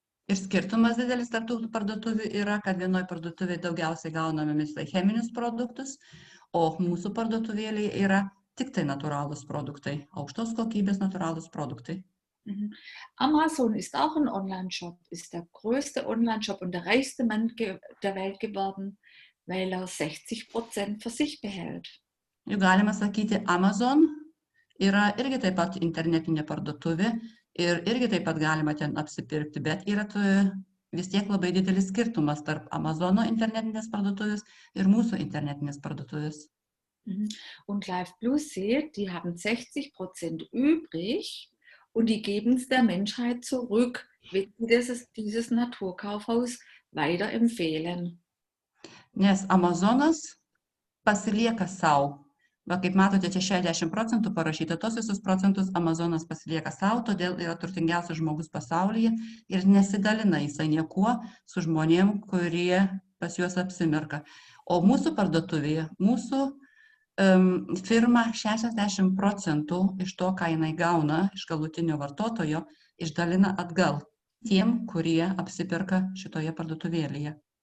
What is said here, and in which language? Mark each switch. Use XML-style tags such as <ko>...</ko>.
<lt>Ir skirtumas didelis tarp tų parduotuvių yra, kad vienoje parduotuvėje daugiausiai gauname mes cheminius produktus, o mūsų parduotuvėlėje yra tik tai natūralūs produktai, aukštos kokybės natūralūs produktai.</lt> <de>Amazon ist auch ein Online-Shop, ist der größte Online-Shop und der reichste Mann der Welt geworden, weil 60% für sich behält.</de> <lt>Jau galima sakyti, Amazon yra irgi taip pat internetinė parduotuvė ir irgi taip pat galima ten apsipirkti, bet yra vis tiek labai didelis skirtumas tarp Amazono internetinės parduotuvės ir mūsų internetinės parduotuvės.</lt> <de>Und Live Plus seht, die haben 60% übrig und die geben es der Menschheit zurück, wenn sie dieses Naturkaufhaus weiterempfehlen.</de> <lt>Nes Amazonas pasilieka sau. Va, kaip matote, čia 60% parašyta, tos visus procentus Amazonas pasilieka sau, todėl yra turtingiausias žmogus pasaulyje ir nesidalina jisai niekuo su žmonėm, kurie pas juos apsimirka. O mūsų parduotuvėje, mūsų firma 60% iš to, ką jinai gauna iš galutinio vartotojo, išdalina atgal tiem, kurie apsiperka šitoje parduotuvėlėje.</lt>